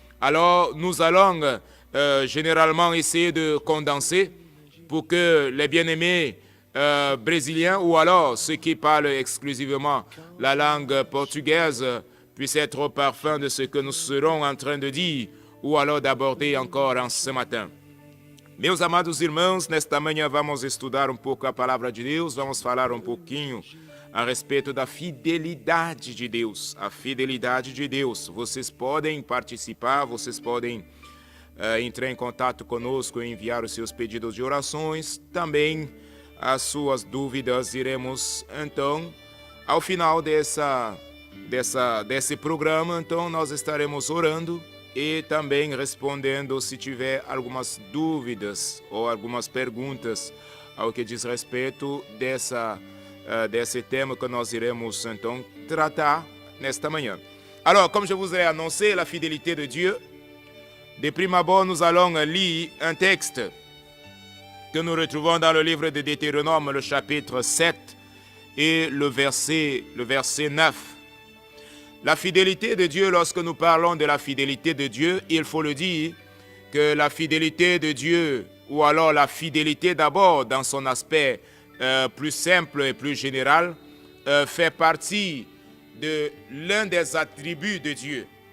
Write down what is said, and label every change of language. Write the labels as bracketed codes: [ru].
[fr] Alors, nous allons généralement essayer de condenser pour que les bien-aimés brésiliens ou alors ceux qui parlent exclusivement la langue portugaise puissent être au parfum de ce que nous serons en train de dire ou alors d'aborder encore en ce matin. [pt] Meus amados irmãos, nesta manhã vamos estudar pouco a palavra de Deus, vamos falar pouquinho a respeito da fidelidade de Deus. A fidelidade de Deus. Vocês podem participar, vocês podem entrar em contato conosco e enviar os seus pedidos de orações, também as suas dúvidas. Iremos, então, ao final desse programa, então, nós estaremos orando e também respondendo se tiver algumas dúvidas ou algumas perguntas ao que diz respeito desse tema que nós iremos, então, tratar nesta manhã. [fr] Alors, comme je vous ai annoncé, la fidélité de Dieu, de prime abord, nous allons lire un texte que nous retrouvons dans le livre de Deutéronome, le chapitre 7 et le verset 9. La fidélité de Dieu, lorsque nous parlons de la fidélité de Dieu, il faut le dire que la fidélité de Dieu, ou alors la fidélité d'abord dans son aspect plus simple et plus général, fait partie de l'un des attributs de Dieu.